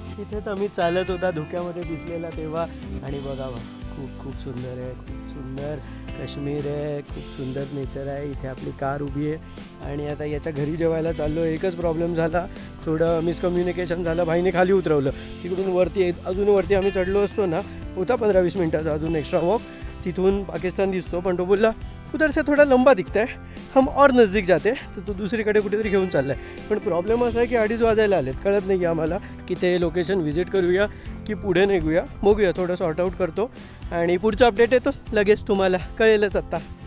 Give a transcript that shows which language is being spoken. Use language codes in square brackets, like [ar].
[mr] इथेच आम्ही चालत होता धुक्यामध्ये भिजलेला तेव्हा. आणि बघा खूप सुंदर आहे, खूप सुंदर काश्मीर आहे, खूप सुंदर नेचर आहे. इथे आपली कार उभी आहे आणि आता याच्या घरी जेवायला चाललो. एकच प्रॉब्लेम झाला, थोडं मिसकम्युनिकेशन झालं. भाईने खाली उतरवलं, तिकडून वरती अजून वरती आम्ही चढलो असतो ना, होता 15-20 मिनटाचा अजून एक्स्ट्रा वॉक. तिथून पाकिस्तान दिसतो, पण तो बोलला [hi] उधर से थोडा लंबा दिखता है, हम और नजदीक जाते. [mr] तर तो दुसरीकडे कुठेतरी घेऊन चालला आहे. पण प्रॉब्लेम असा आहे की 2:30 वाजायला आलेत. कळत नाही आम्हाला की ते लोकेशन व्हिजिट करूया की पुढे निघूया. बघूया, थोडं सॉर्ट आऊट करतो आणि पुढचं अपडेट येतोच लगेच, तुम्हाला कळेलच आता.